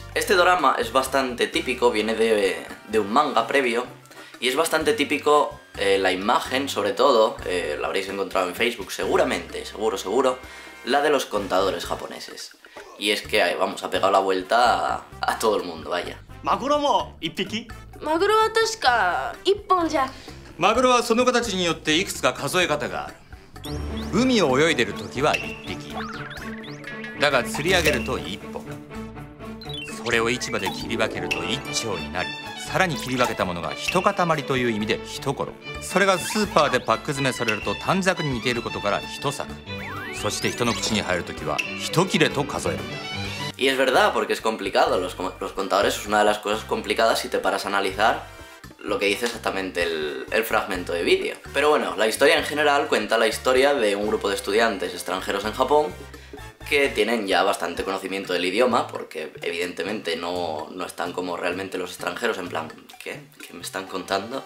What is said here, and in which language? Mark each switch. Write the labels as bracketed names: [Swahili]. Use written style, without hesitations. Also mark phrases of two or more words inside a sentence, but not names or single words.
[Spanish] Este dorama es bastante típico, viene de un manga previo, y es bastante típico la imagen, sobre todo, la habréis encontrado en Facebook seguramente, seguro, la de los contadores japoneses. Y es que, vamos, ha pegado la vuelta a todo el mundo, vaya. [Japanese] ¿マグロも一匹? マグロは確か一本じゃ。マグロはその形によっていくつか数え方がある。海を泳いでる時は1匹だが釣り上げると1本、それを市場で切り分けると1丁になり、さらに切り分けたものが一塊という意味で一頃、それがスーパーでパック詰めされると短冊に似ていることから一作、そして人の口に入る時は一切れと数えるんだ。 [Spanish] Y es verdad, porque es complicado, los contadores es una de las cosas complicadas si te paras a analizar lo que dice exactamente el fragmento de vídeo. Pero bueno, la historia en general cuenta la historia de un grupo de estudiantes extranjeros en Japón que tienen ya bastante conocimiento del idioma, porque evidentemente no están como realmente los extranjeros, en plan, ¿qué me están contando?